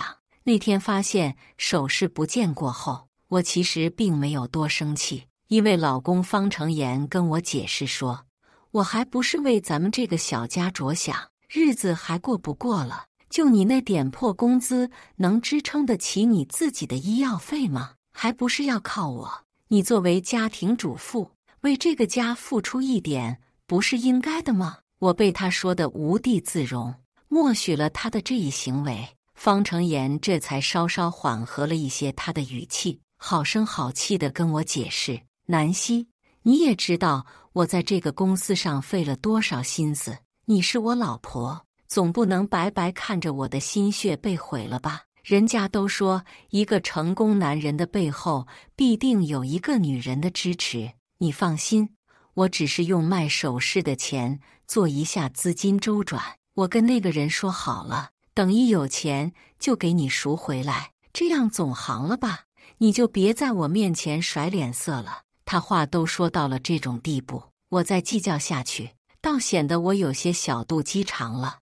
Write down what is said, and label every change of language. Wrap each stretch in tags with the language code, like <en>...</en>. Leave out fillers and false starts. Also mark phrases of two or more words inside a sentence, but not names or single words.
<zh>那天發現首飾不見過後，我其實並沒有多生氣，因為老公方成言跟我解釋說，我還不是為咱們這個小家着想，日子還過不過了，就你那點破工資，能支撐得起你自己的醫藥費嗎？還不是要靠我。你作為家庭主婦，為這個家付出一點，不是應該的嗎？我被他說得無地自容，默許了他的這一行為。方成言這才稍稍緩和了一些他的語氣，好聲好氣地跟我解釋，南希，你也知道我在這個公司上費了多少心思，你是我老婆，總不能白白看着我的心血被毀了吧？人家都說，一個成功男人的背後必定有一個女人的支持。你放心，我只是用賣首飾的錢做一下資金周轉。我跟那個人說好了，等一有錢就給你贖回來，這樣總行了吧？你就別在我面前甩臉色了。他話都說到了這種地步，我再計較下去，倒顯得我有些小肚雞腸了。</zh>